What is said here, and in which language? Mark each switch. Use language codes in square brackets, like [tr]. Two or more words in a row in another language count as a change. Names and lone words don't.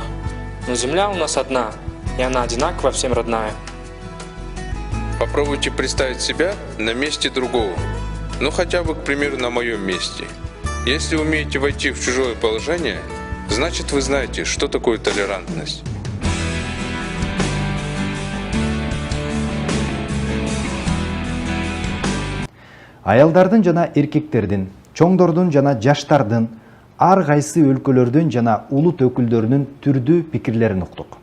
[ru] Но земля у нас одна, и она одинаково всем родная. Попробуйте представить себя на месте другого. Ну хотя бы, к примеру, на моем месте. Если умеете войти в чужое положение, значит вы знаете, что такое толерантность. [ky] Аялдардын жана эркектердин, чоңдордун жана жаштардын, ар кайсы өлкөлөрдүн жана улут өкүлдөрүнүн түрдүү пикирлерин уктук.